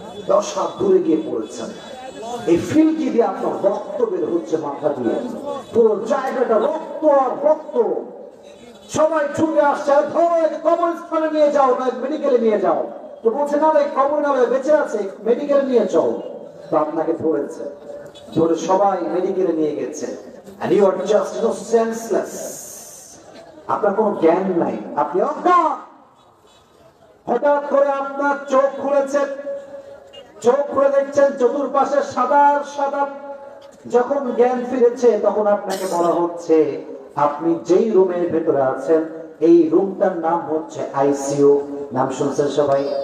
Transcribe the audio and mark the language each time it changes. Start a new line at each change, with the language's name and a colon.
Bangla: 10 হাত দূরে গিয়ে পড়েছেন, এই ফিল্কি দিয়ে আপনার রক্ত বের হচ্ছে মাথা দিয়ে, পুরো জায়গাটা রক্ত আর রক্ত। সবাই ছুটে আসছে, ধরো কবরস্থানে নিয়ে যাও, মেডিকেলে নিয়ে যাও। তো বলছে না রে, কবর না বেঁচে আছে, মেডিকেলে নিয়ে যাও। তো আপনাকে ধরেছে, ধরে সবাই মেডিকেলে নিয়ে গেছে।
English: And you are just senseless.
Bangla: আপনার কোনো জ্ঞান নাই, আপনি অজ্ঞান। হঠাৎ করে আপনার চোখ খুলেছে, চোখ খুলে দেখছেন চতুর্পাশে সাদা সাদা। যখন জ্ঞান ফিরেছে তখন আপনাকে বলা হচ্ছে আপনি যেই রুমের ভেতরে আছেন এই রুমটার নাম হচ্ছে আইসিইউ। নাম শুনছেন সবাই?